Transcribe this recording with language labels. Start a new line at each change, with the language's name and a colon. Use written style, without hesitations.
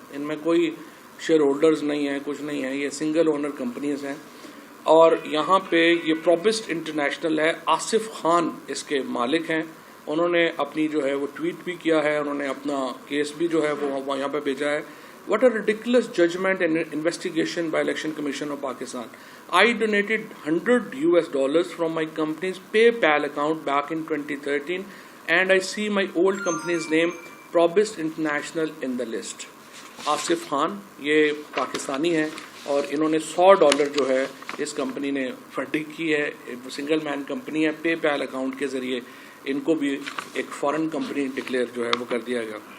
Urdu: ان میں کوئی share holders نہیں ہیں, کچھ نہیں ہے, یہ سنگل اونر کمپنیز ہیں. اور یہاں پہ یہ پروبسٹ انٹرنیشنل ہے, آصف خان اس کے مالک ہیں. انہوں نے اپنی جو ہے وہ ٹویٹ بھی کیا ہے, انہوں نے اپنا کیس بھی جو ہے وہ یہاں پہ بھیجا ہے.
English: What a ridiculous judgment and investigation by Election Commission of Pakistan. I donated $100 from my company's PayPal account back in 2013 and I see my old company's name Probist International in the list.
Urdu: Asif Khan یہ پاکستانی ہیں اور انہوں نے $100 جو ہے اس company نے funding کی ہے. سنگل مین کمپنی ہے, پے پیل اکاؤنٹ کے ذریعے ان کو بھی ایک فورن کمپنی ڈکلیئر جو ہے وہ کر دیا گیا.